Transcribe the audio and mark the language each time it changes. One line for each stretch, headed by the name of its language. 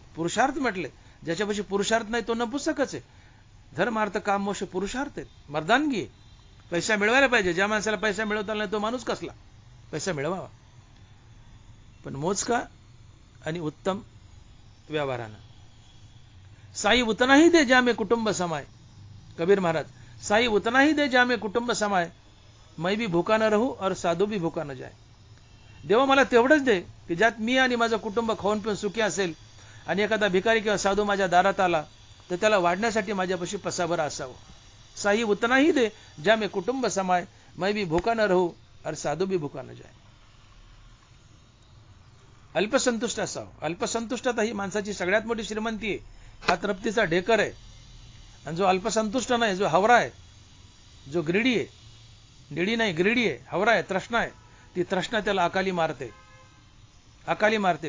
Marathi: पुरुषार्थ म्हटले, ज्याच्यापाशी पुरुषार्थ नाही तो नपुंसकच आहे. धर्म अर्थ काम मोक्ष पुरुषार्थ आहेत, मर्दानगी आहे. पैसा मिळवायला पाहिजे. ज्या माणसाला पैसा मिळवता नाही तो माणूस कसला. पैसा मिळवावा, पण मोजका आणि उत्तम व्यवहारानं.
Hindi: साई उतना ही दे जा में कुटुंब समाय. कबीर महाराज, साई उतना ही दे जा में कुटुंब समाय, मैं भी भूखा न रहू और साधू भी भूखा न जाए.
Marathi: देवा मला तेवढंच दे की ज्यात मी आणि माझं कुटुंब खाऊन पिऊन सुखी असेल, आणि एखादा भिकारी किंवा साधू माझ्या दारात आला तर त्याला वाढण्यासाठी माझ्यापाशी पसाभर असावं.
Hindi: साई उतना ही दे जा में कुटुंब समाय, मैं भी भूखा न रहू और साधू भी भूखा न जाए.
Marathi: अल्पसंतुष्ट असावं. अल्पसंतुष्टता ही माणसाची सगळ्यात मोठी श्रीमंती आहे. हा तृप्तीचा ढेकर आहे. आणि जो अल्पसंतुष्ट नाही, जो हवरा आहे, जो ग्रीडी आहे, निडी नाही ग्रीडी आहे, हवरा आहे, तृष्णा आहे, ती तृष्णा त्याला अकाली मारते. अकाली मारते.